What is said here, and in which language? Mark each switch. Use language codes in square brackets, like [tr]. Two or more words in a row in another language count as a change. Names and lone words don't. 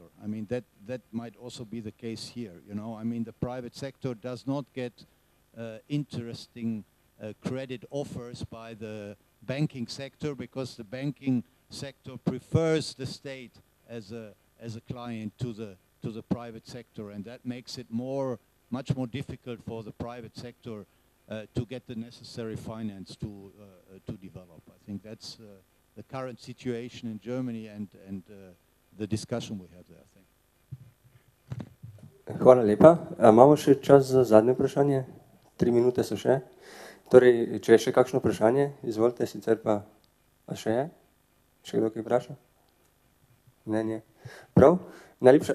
[en] I mean, that might also be the case here. You know, I mean, the private sector does not get interesting credit offers by the banking sector, because the banking sector prefers the state as a client to the private sector, and that makes it much more difficult for the private sector to get the necessary finance to develop. I think that's the current situation in Germany and the discussion we have there, I think. [sl] Hvala lepa. Imamo še čas za zadnje vprašanje? 3 minute so še. Torej, če je še kakšno vprašanje, izvolite, sicer pa še je? Še kdo kaj vpraša? Ne. Prav? Najlepša.